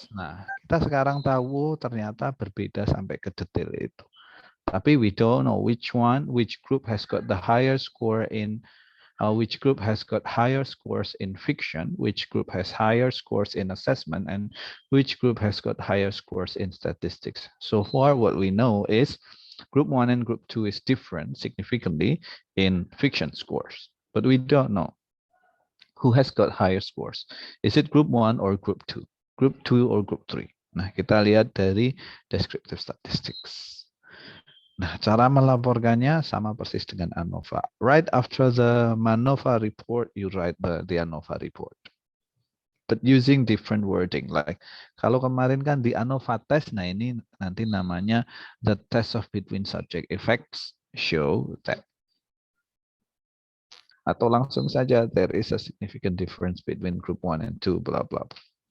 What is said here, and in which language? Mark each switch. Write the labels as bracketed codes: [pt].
[id] Nah, kita sekarang tahu ternyata berbeda sampai ke detail itu. Tapi [en] we don't know which group has got the higher score in which group has got higher scores in fiction, which group has higher scores in assessment, and which group has got higher scores in statistics. So far, what we know is group 1 and group 2 is different significantly in fiction scores, but we don't know who has got higher scores. Is it group 1 or group 2? Group 2 or group 3? [id] Nah, kita lihat dari [en] descriptive statistics. [id] Nah, cara melaporkannya sama persis dengan ANOVA. [en] Right after the MANOVA report, you write the ANOVA report. But using different wording. Like, [id] kalau kemarin kan di ANOVA test, nah ini nanti namanya [en] the test of between subject effects show that. [id] Atau langsung saja, [en] there is a significant difference between group 1 and 2, blah, blah, blah.